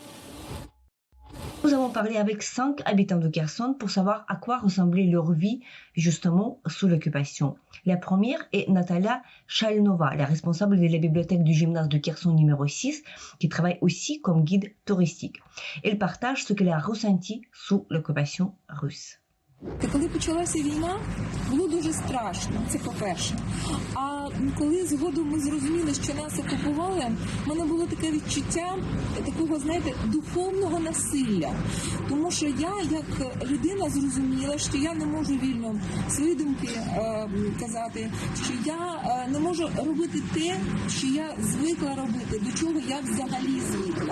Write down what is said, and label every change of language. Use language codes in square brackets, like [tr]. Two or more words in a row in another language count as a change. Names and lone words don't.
[fr] Nous avons parlé avec 5 habitants de Kherson pour savoir à quoi ressemblait leur vie justement sous l'occupation. La première est Natalia Chalnova, la responsable de la bibliothèque du gymnase de Kherson numéro 6, qui travaille aussi comme guide touristique. Elle partage ce qu'elle a ressenti sous l'occupation russe. [uk] Коли почалася війна, було дуже страшно, це по-перше. А коли згодом ми зрозуміли, що нас окупували, в мене було таке відчуття такого, знаєте, духовного насилля. Тому що я, як людина, зрозуміла, що я не можу вільно свої думки казати, що я не можу робити те, що я звикла робити, до чого я взагалі звикла.